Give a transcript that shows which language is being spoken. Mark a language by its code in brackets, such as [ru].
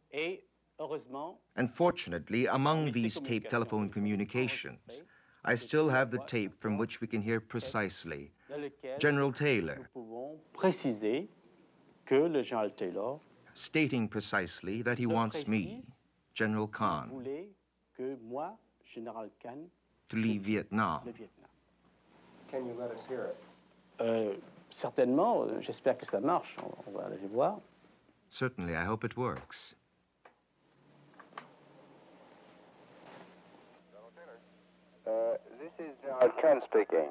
[en] And fortunately, among these taped telephone communications, I still have the tape from which we can hear precisely General Taylor stating precisely that he wants me, General Khan, to leave Vietnam. Can you let us hear it? [fr] Certainement, j'espère que ça marche. On va aller voir. [en] Certainly, I hope it works. This is General Khan speaking.